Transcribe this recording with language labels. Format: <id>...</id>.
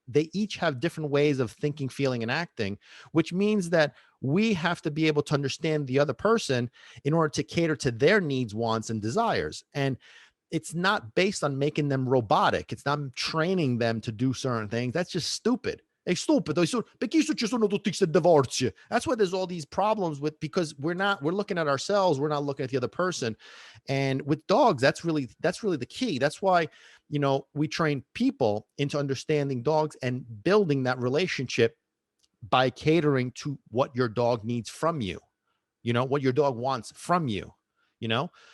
<en>They each have different ways of thinking, feeling, and acting, which means that we have to be able to understand the other person in order to cater to their needs, wants, and desires. And it's not based on making them robotic. It's not training them to do certain things. That's just stupid.</en> <it>È stupido, perché ci sono tutti questi divorzi?</it> <en>That's why there's all these problems because we're looking at ourselves, we're not looking at the other person. And with dogs, that's really the key. That's why, we train people into understanding dogs and building that relationship by catering to what your dog needs from you, what your dog wants from you, you know?</en>